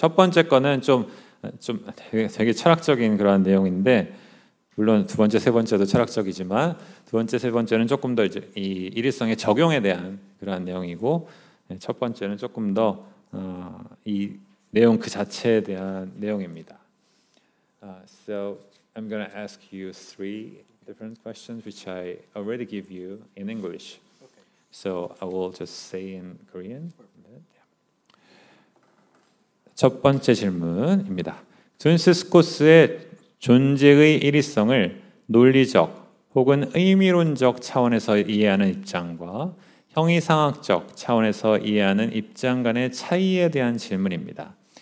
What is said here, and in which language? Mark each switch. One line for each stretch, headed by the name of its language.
Korean: 첫 번째 거는 좀 되게 철학적인 그런 내용인데, 물론 두 번째, 세 번째도 철학적이지만 두 번째, 세 번째는 조금 더 이제 이 일일성의 적용에 대한 그런 내용이고, 첫 번째는 조금 더 이 내용 그 자체에 대한 내용입니다.
English: So I'm going to ask you three different questions which I already give you in English. Okay. So I will just say in Korean.
Korean: 첫 번째 질문입니다. 둔스 스코스의 존재의 일의성을 논리적 혹은 의미론적 차원에서 이해하는 입장과 형이상학적 차원에서 이해하는 입장 간의 차이에 대한 질문입니다.